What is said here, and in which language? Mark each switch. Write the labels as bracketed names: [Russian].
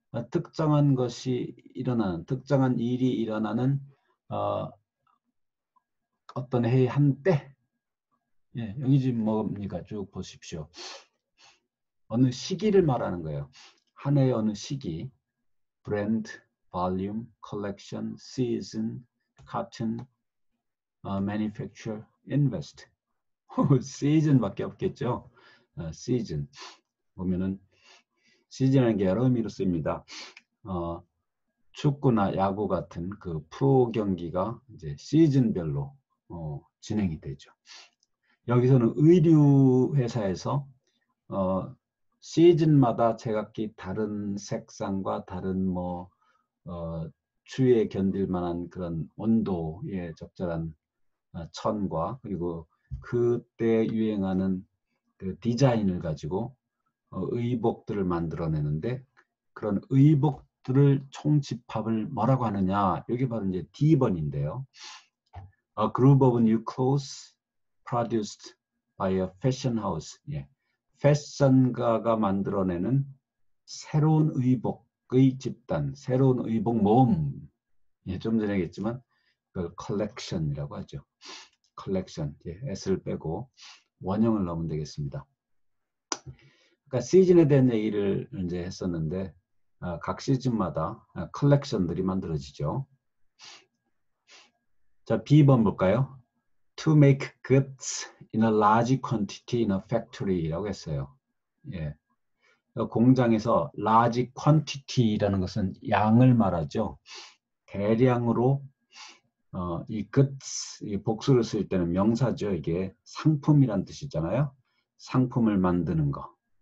[Korean] 특정한 것이 일어나는, 특정한 일이 일어나는 어떤 해의 한때. 예, 여기 지금 뭡니까? 쭉 보십시오. 어느 시기를 말하는 거예요. 한 해의 어느 시기. [English] 브랜드, volume, collection, season, cotton, manufacture, invest. [Korean] season밖에 없겠죠. season 보면은 시즌이라는 게 여러 의미로 씁니다. 축구나 야구 같은 그 프로 경기가 이제 시즌별로 진행이 되죠. 여기서는 의류 회사에서 시즌마다 제각기 다른 색상과 다른 추위에 견딜 만한 그런 온도에 적절한 천과 그리고 그때 유행하는 그 디자인을 가지고 의복들을 만들어내는데 그런 의복들을 총집합을 뭐라고 하느냐? 여기 바로 이제 D번인데요. [English] A group of new clothes produced by a fashion house. [Korean] 예. 패션가가 만들어내는 새로운 의복의 집단, 새로운 의복 모음. 예, 좀 전에 얘기했지만 그걸 컬렉션이라고 하죠. 컬렉션. 예, S를 빼고 원형을 넣으면 되겠습니다. 그러니까 시즌에 대한 얘기를 이제 했었는데 각 시즌마다 컬렉션들이 만들어지죠. 자, B번 볼까요? [English] To make goods in a large quantity in a factory라고 [Korean] 했어요. 예. 공장에서 [English] large quantity [Korean] 라는 것은 양을 말하죠. 대량으로 이 goods, 이 복수를 쓸 때는 명사죠. 이게 상품이란 뜻이잖아요. 상품을 만드는 거.